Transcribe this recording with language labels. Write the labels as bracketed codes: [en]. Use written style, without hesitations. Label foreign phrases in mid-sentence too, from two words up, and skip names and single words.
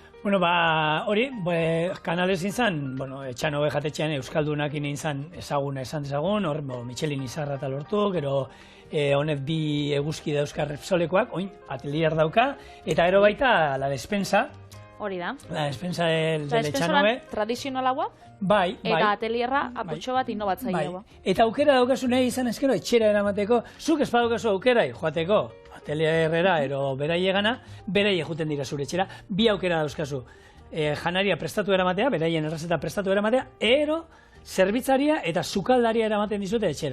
[eu] Hori, Canales izan, etxanobe jatetxean Euskaldunak izan ezaguna esan dezagun, hor, Michelin izarra eta lortu, gero honet bi eguzki dauzka Repsolekoak, oin, atelier dauka, eta gero baita La Despensa. Hori da. La Despensa del etxanobe. Tradizionalagoa. Bai. Eta atelierra apurtxo bat inovatzaileagoa. Eta aukera daukazu nahi izan ezkero etxera eramateko, zuk ez badaukazu aukerai joateko. Atelierrera, ero beraiegana, beraie juten dira zure etxera, bi aukera dauzkazu. Janaria prestatu eramatea, beraien errazeta prestatu eramatea, ero zerbitzaria eta sukaldaria eramaten dizute etxera.